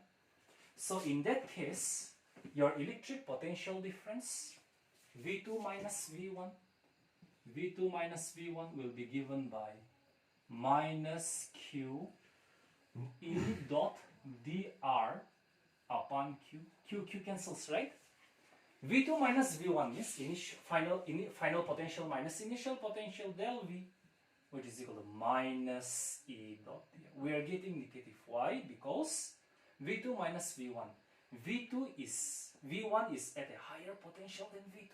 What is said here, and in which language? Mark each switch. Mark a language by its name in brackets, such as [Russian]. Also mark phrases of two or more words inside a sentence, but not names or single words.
[English] So in that case, your electric potential difference, V2 minus V1, will be given by minus Q E dot dr upon Q. Q cancels, right? V2 minus V1 means final potential minus initial potential del V, which is equal to minus E dot dr. We are getting negative. Why? Because V2 minus V1. V1 is at a higher potential than V2.